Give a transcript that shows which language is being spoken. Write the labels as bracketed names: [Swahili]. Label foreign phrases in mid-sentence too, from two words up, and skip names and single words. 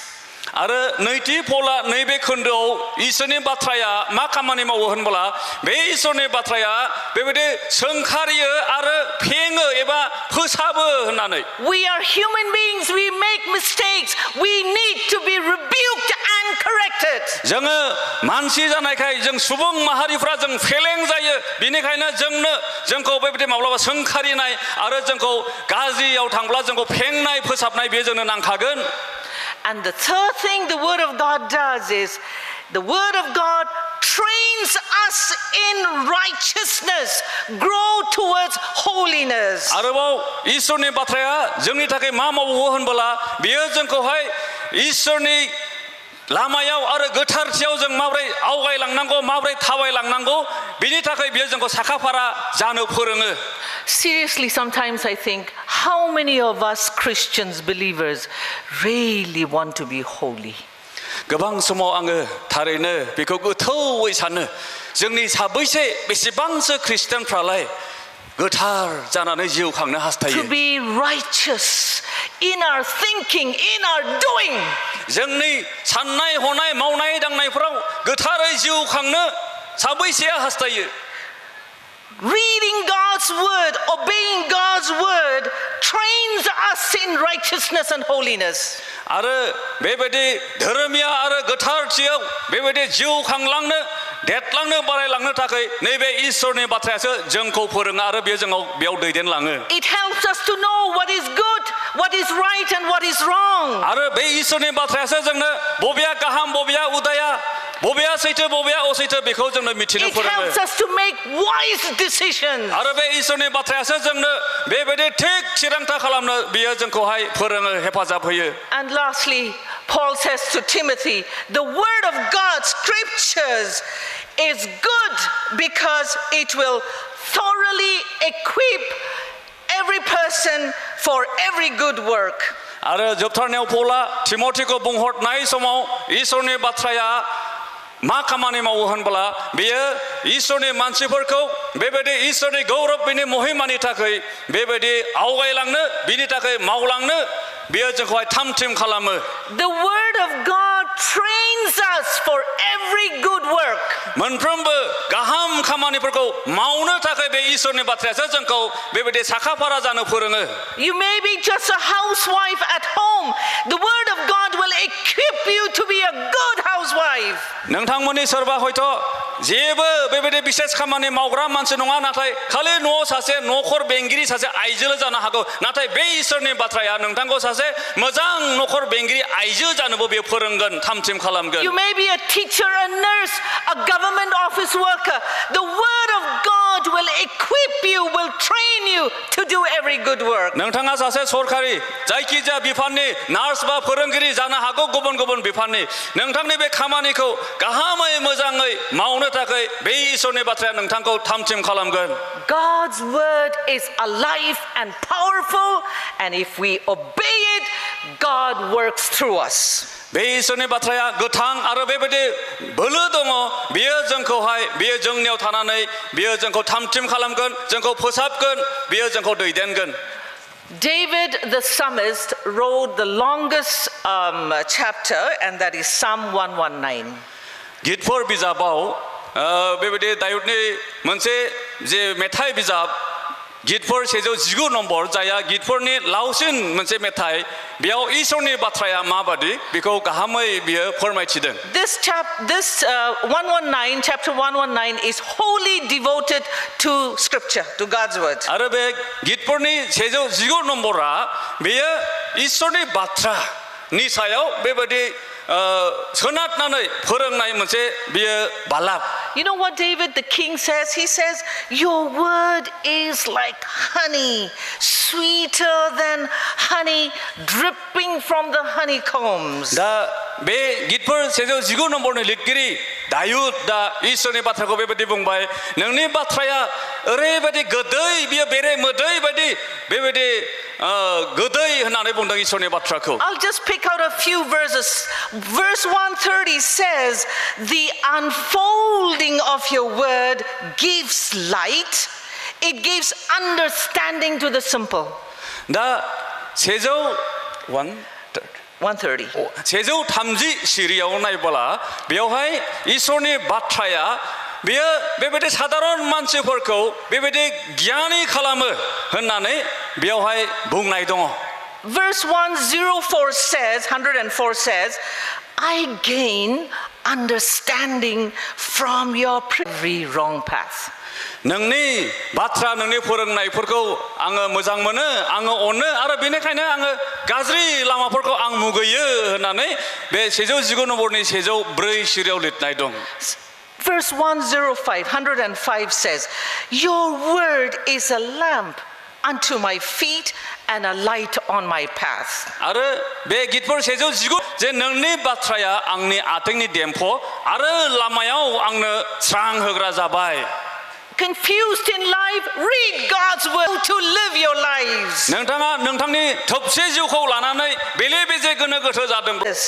[Bodo] आरो नैथि पौला नैबे खोन्दोआव इसोरनि बाथ्राया मा खामानि मावो होनब्ला बे इसोरनि बाथ्राया बेबायदि सोंखारियो आरो फेङो एबा फोसाबो होननानै [English] We are human beings, we make mistakes, we need to be rebuked and corrected. [Bodo] जोङो मानसि जानायखाय जों सुबुं माहारिफ्रा जों फेलें जायो बेनिखायनो जोंखौ बेबायदि माब्लाबा सोंखारिनाय आरो जोंखौ गाज्रियाव थांब्ला जोंखौ फेंनाय फोसाबनाय बे जोंनो नांखागोन. [English] And the third thing the Word of God does is the Word of God trains us in righteousness, grow towards holiness. [Bodo] आरोबाव ईश्वरनि बाथ्राया जोंनि थाखाय मा मावो होनबोला बेयो जोंखौहाय ईश्वरनि लामायाव आरो गोथारथियाव जों माबोरै आवगायलांनांगौ माबोरै थाबायलांनांगौ बिनि थाखाय बेयो जोंखौ साखाफारा जानो फोरोङो. [English] Seriously, sometimes I think, how many of us Christians, believers, really want to be holy? [Bodo] गोबां समाव आङो थारैनो बेखौ गोथौयै सानो जोंनि साबैसे बेसेबांसो खृष्टानफ्रालाय गोथार जानानै जिउ खांनो हास्थायो. [English] To be righteous in our thinking, in our doing. [Bodo] जोंनि साननाय हनाय मावनाय दांनायफोराव गोथारै जिउ खांनो साबैसेया हास्थायो. [English] Reading God's word, obeying God's word trains us in righteousness and holiness. [Bodo] आरो बेबायदि धोरोमिया आरो गोथारथियाव बेबायदि जिउ खांलांनो देरलांनो बारायलांनो थाखाय नैबे ईश्वरनि बाथ्रायासो जोंखौ फोरोङो आरो बेयो जोंखौ बेयाव दैदेनलाङो. [English] It helps us to know what is good, what is right and what is wrong. [Bodo] आरो बे ईश्वरनि बाथ्रायासो जोंनो बबेया गाहाम बबेया उदाया बबेया सैथो बबेया असैथो बेखौ जोंनो मिथिनो फोरोङो. [English] It helps us to make wise decisions. [Bodo] आरो बे ईश्वरनि बाथ्रायासो जोंनो बेबायदि थिग थिरांथा खालामनो बियो जोंखौहाय फोरोङो हेफाजाब होयो. [English] And lastly, Paul says to Timothy, the word of God, scriptures, is good because it will thoroughly equip every person for every good work. [Bodo] आरो जोबथारनायाव पौला तिमथिखौ बुंहरनाय समाव ईश्वरनि बाथ्राया मा खामानि मावो होनब्ला बेयो ईश्वरनि मानसिफोरखौ बेबायदि ईश्वरनि गौरब बिनि महिमानि थाखाय बेबायदि आवगायलांनो बिनि थाखाय मावलांनो बेयो जोंखौहाय थामथिम खालामो. [English] The word of God trains us for every good work. [Bodo] मोनफ्रोमबो गाहाम खामानिफोरखौ मावनो थाखाय बे ईश्वरनि बाथ्रायासो जोंखौ बेबायदि साखाफारा जानो फोरोङो. [English] You may be just a housewife at home. The word of God will equip you to be a good housewife. [Bodo] नोंथांमोननि सोरबा हयथ' जेबो बेबायदि बिसेस खामानि मावग्रा मानसि नङा नाथाय खालि न'आव सासे न'खर बेंगिरि सासे आइजोल' जानो हागौ नाथाय बे ईश्वरनि बाथ्राया नोंथांखौ सासे मोजां न'खर बेंगिरि आइजो जानोबो बे फोरोंगोन थामथिम खालामगोन. [English] You may be a teacher, a nurse, a government office worker. The word of God will equip you, will train you to do every good work. [Bodo] नोंथाङा सासे सरकारि जायखिजाया बिफाननि नार्स बा फोरोंगिरि जानो हागौ गुबुन गुबुन बिफाननि नोंथांनि बे खामानिखौ गाहामै मोजाङै मावनो थाखाय बे ईश्वरनि बाथ्राया नोंथांखौ थामथिम खालामगोन. [English] God's word is alive and powerful, and if we obey it, God works through us. [Bodo] बे ईश्वरनि बाथ्राया गोथां आरो बेबायदि बोलो दङ बियो जोंखौहाय बियो जोंनियाव थानानै बियो जोंखौ थामथिम खालामगोन जोंखौ फोसाबगोन बियो जोंखौ दैदेनगोन. [English] David the psalmist wrote the longest chapter, and that is Psalm 119. [Bodo] गितफोर बिजाबाव बेबायदि दायुदनि मोनसे जे मेथाइ बिजाब गितफोर 119 नम्बर जाया गितफोरनि लावसिन मोनसे मेथाइ बेयाव ईश्वरनि बाथ्राया माबादि बेखौ गाहामै बियो फोरमायथिदों. [English] This 119, chapter 119 is wholly devoted to scripture, to God's word. [Bodo] आरो बे गितफोरनि 119 नम्बरा बेयो ईश्वरनि बाथ्रानि सायाव बेबायदि सोनारनानै फोरोंनाय मोनसे बियो बालाब. [English] You know what David the king says? He says, your word is like honey, sweeter than honey, dripping from the honeycombs. [Bodo] दा बे गितफोर 119 नम्बरनि लिरगिरि दायुद दा ईश्वरनि बाथ्राखौ बेबायदि बुंबाय नोंनि बाथ्राया ओरैबायदि गोदै बियो बेरे मोदै बायदि बेबायदि गोदै होननानै बुंदों ईश्वरनि बाथ्राखौ. [English] I'll just pick out a few verses. Verse 130 says, the unfolding of your word gives light, it gives understanding to the simple. [Bodo] दा 130 सिरियाव नायबोला बेवहाय ईश्वरनि बाथ्राया बेयो बेबायदि साधारन मानसिफोरखौ बेबायदि गियानि खालामो होननानै बेवहाय बुंनाय दङ. [English] verse 104 says, 104 says, I gain understanding from your every wrong path. [Bodo] नोंनि बाथ्रा नोंनि फोरोंनायफोरखौ आङो मोजां मोनो आङो अनो आरो बेनिखायनो आङो गाज्रि लामाफोरखौ आं मुगैयो होननानै बे 119 नम्बरनि 104 सिरियाव लिरनाय दं [English] Verse 105 says, your word is a lamp unto my feet and a light on my path. [Bodo] आरो बे गीतफोर 119 जे नोंनि बाथ्राया आंनि आथिंनि देम्फो आरो लामायाव आंनो स्रां होग्रा जाबाय [English] Confused in life, read God's word to live your lives. [Bodo] नोंथाङा नोंथांनि थोबसे जिउखौ लानानै बेले-बेजे गोनो-गोथो जादों